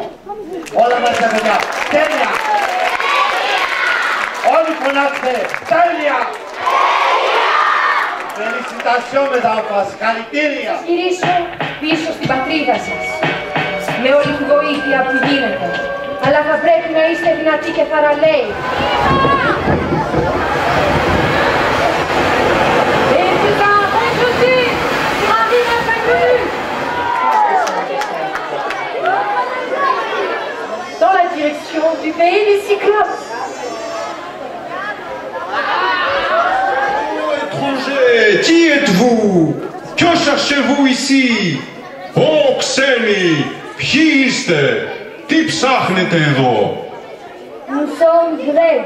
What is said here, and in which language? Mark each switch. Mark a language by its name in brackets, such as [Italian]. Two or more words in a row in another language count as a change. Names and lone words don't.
[Greek] Όλα μας τα παιδιά. Τέλεια. Όλοι φωνάξτε. Τέλεια. [French] Félicitations, mesdames, [Greek] συγχαρητήρια. Γυρίσω πίσω στην πατρίδα σας, με όλη τη βοήθεια που γίνεται. Αλλά θα πρέπει να είστε δυνατοί και θαραλέοι. [French] Dans la direction du pays des Cyclopes. Étrangers, qui êtes-vous? Que cherchez-vous ici? [Greek] Ω ξένοι, ποιοι είστε? Τι ψάχνετε εδώ? [French] Nous sommes Grecs.